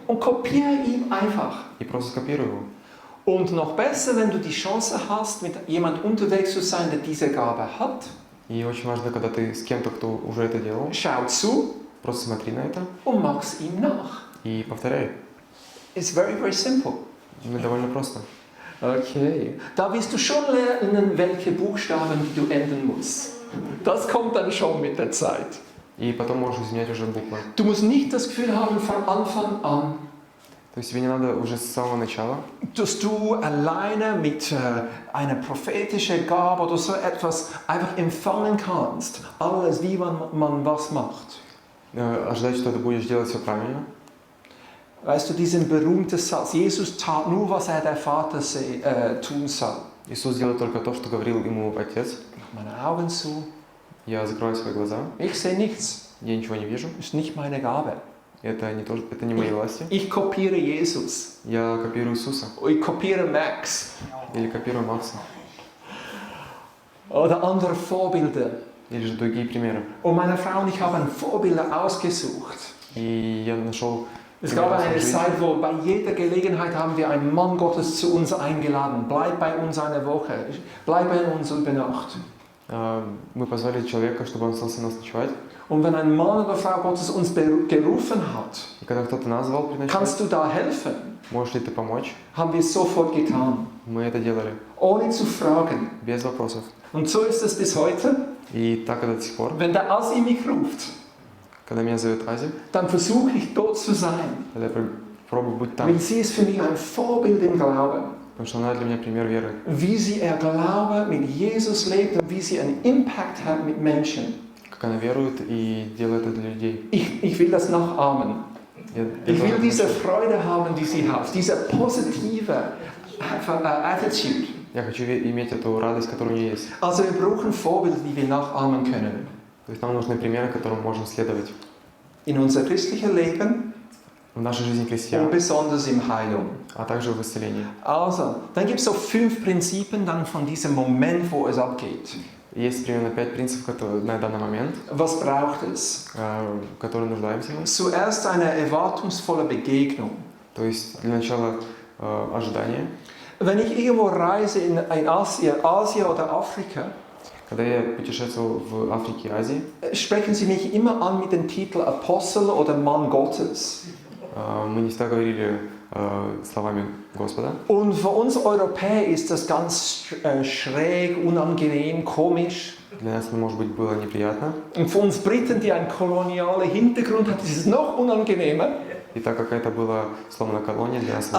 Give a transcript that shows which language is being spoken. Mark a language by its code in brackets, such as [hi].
[de] Und kopiere ihn einfach. [ru] и просто скопируй его. [de] Und noch besser, wenn du die Chance hast, mit jemand unterwegs zu sein, der diese Gabe hat. [ru] И очень важно, когда ты с кем-то, кто уже это делал, [de] Schau zu [ru] просто смотри на это [de] und mach's ihm nach. [ru] и повторяй. [en] It's very, very simple. [ru] Ну, довольно просто. [en] Okay. [de] Da wirst du schon lernen, welche Buchstaben du ändern musst. Das kommt dann schon mit der Zeit. [ru] И потом можешь изменять уже буквы. [de] Du musst nicht das Gefühl haben von Anfang an, [ru] То есть тебе не надо уже с самого начала, [de] dass du alleine mit einer prophetischen Gabe oder so etwas einfach empfangen kannst. Alles, wie man was macht. [ru] ожидать, что ты будешь делать все правильно. [de] Weißt du, diesen berühmten Satz, Jesus tat nur, was er der Vater tun soll. [ru] Иисус делает только то, что говорил ему Отец. [de] Mach meine Augen zu. [ru] Я закрою свои глаза, [de] Ich sehe nichts. [ru] я ничего не вижу. [de] Ist nicht meine Gabe. [ru] Это не мои власти. [de] Ich kopiere Jesus. [ru] Я копирую Иисуса [de] Ich kopiere Max. [ru] или копирую Макса. [de] Oder andere Vorbilder. [ru] Или же другие примеры. [de] Und meine Frau und ich haben Vorbilder ausgesucht. [ru] И я нашел [de] Es gab eine Zeit, wo bei jeder Gelegenheit haben wir einen Mann Gottes zu uns eingeladen. Bleib bei uns eine Woche. Bleib bei uns über Nacht. [ru] Мы позвали человека, чтобы он остался нас ночевать. [de] Und wenn ein Mann oder Frau Gottes uns gerufen hat, [ru] И когда кто-то нас звал приночевать, [de] kannst du da helfen? [ru] можешь ли ты помочь? [de] Haben wir es sofort getan, [ru] Мы это делали [de] ohne zu fragen. [ru] без вопросов. [de] Und so ist es bis heute. [ru] И так это до сих пор. [de] Wenn der Asi mich ruft, [ru] Когда меня зовет Ази, [de] dann versuche ich dort zu sein. [ru] тогда я пробую быть там. [de] Weil sie ist für mich ein Vorbild im Glauben. [ru] Потому что она для меня пример веры. [de] Wie sie ihr Glaube mit Jesus lebt und wie sie einen Impact hat mit Menschen. [ru] Как она верует и делает это для людей. [de] Ich will das nachahmen. [ru] Я [de] Ich will [ru] тоже [de] diese [ru] хочу. [de] Freude haben, die sie hat, diese positive Attitude. [ru] Я хочу иметь эту радость, которая у нее есть. [de] Also wir brauchen Vorbilder, die wir nachahmen können. [ru] То есть нам нужны примеры, которым можно следовать. [de] In unser christliches Leben [ru] В нашей жизни [de] und [ru] христиан, [de] besonders im Heilung. [ru] а также в исцелении. [de] Also, dann gibt es so 5 Prinzipien dann von diesem Moment, wo es abgeht. [ru] Есть примерно 5 принципов которые на данный момент, [de] Was braucht es? [ru] в которые нуждаемся мы. [de] Zuerst eine erwartungsvolle Begegnung. [ru] То есть для начала ожидание. [de] Wenn ich irgendwo reise in Asien oder Afrika, [ru] Когда я путешествовал в Африке и Азии, [de] sprechen sie mich immer an mit dem Titel Apostel oder Mann Gottes. [ru] мы не всегда говорили словами Господа. [de] Und für uns Europäer ist das ganz schräg, unangenehm, komisch. [ru] Для нас это, может быть, было неприятно. [de] Und für uns Briten, die einen kolonialen Hintergrund haben, ist es noch unangenehmer. [ru] И так как это было словно колония для нас, это